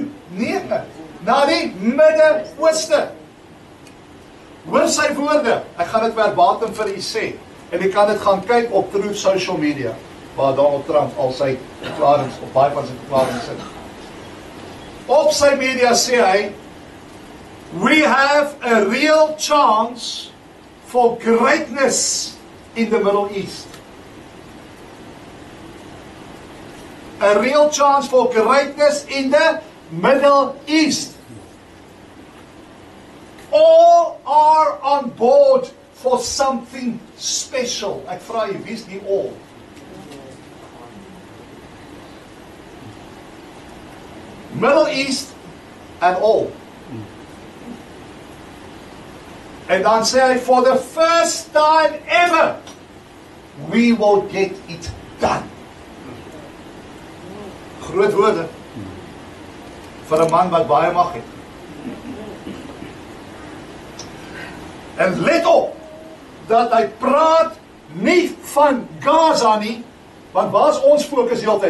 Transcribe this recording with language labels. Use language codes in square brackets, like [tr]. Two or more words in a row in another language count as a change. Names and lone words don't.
[af] Nee, na die Midde-Ooste. Hoor sy woorde, ek gaan dit verbatim vir u sê, en u kan dit gaan kyk op Truth Social Media, waar Donald Trump al sy verklarings, op baie van sy verklarings sit. Op sy media sê hy, [en] we have a real chance for greatness in the Middle East. A real chance for greatness in the Middle East. All are on board for something special. [af] Ek vra jy, wie is die all? [en] Middle East and all. [af] En dan sê hy, [en] for the first time ever, we will get it done. [af] Groot woorde vir 'n man wat baie mag het. En let op dat hy praat nie van Gaza nie, want waar is ons fokus heeltyd?